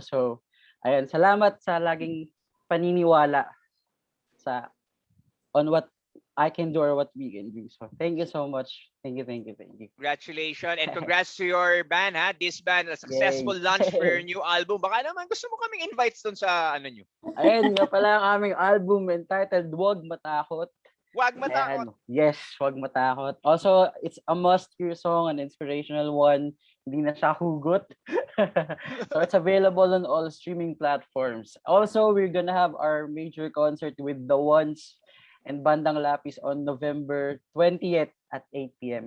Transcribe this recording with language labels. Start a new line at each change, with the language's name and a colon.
Filipino: So, ayun, salamat sa laging paniniwala sa
English: on what I can do or what we can do. So, thank you so much. Thank you. Congratulations and congrats to your band, ha? This band, a successful Yay. launch for your new album.
Filipino: Baka naman gusto mo kaming invites dun sa ano nyo. Ayun nga pala ang aming album entitled Huwag Matakot. Huwag matakot. Yes, Huwag Matakot.
English: Also, it's a must-hear song, an inspirational one.
Filipino: Hindi na siya hugot.
English: So it's available on all streaming platforms. Also, we're gonna have our major concert with The Ones and Bandang Lapis on November 20th at 8 p.m.